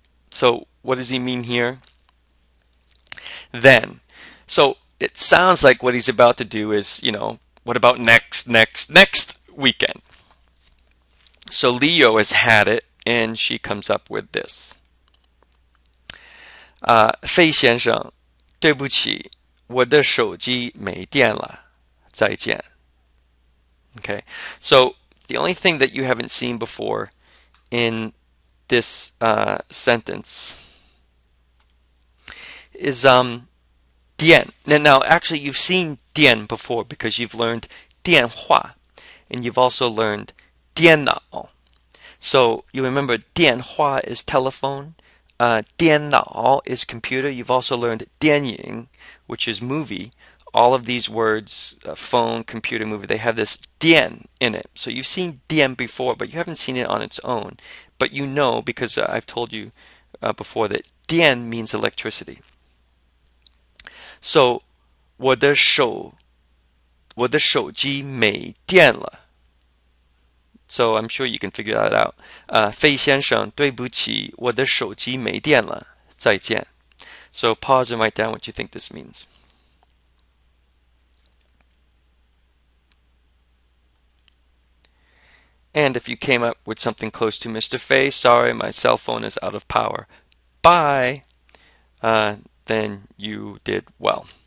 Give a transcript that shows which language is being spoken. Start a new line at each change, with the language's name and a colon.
English: So what does he mean here? Then. So it sounds like what he's about to do is, what about next weekend? So Leo has had it, and she comes up with this.
Chinese: 费先生，对不起，我的手机没电了，再见.
English: Okay, so the only thing that you haven't seen before in this sentence is 电. Now, actually, you've seen 电 before because you've learned 电话, and you've also learned 电脑. So you remember 电话is telephone, 电脑is computer. You've also learned 电影, which is movie. All of these words, phone, computer, movie, they have this 电 in it. So you've seen 电 before, but you haven't seen it on its own. But you know, because I've told you before, that 电 means electricity.
Chinese: So 我的手机没电了.
English: So I'm sure you can figure that out.
Chinese: 费先生，对不起，我的手机没电了，再见.
English: So pause and write down what you think this means. And if you came up with something close to Mr. Fei, sorry, my cell phone is out of power. Bye. Then you did well.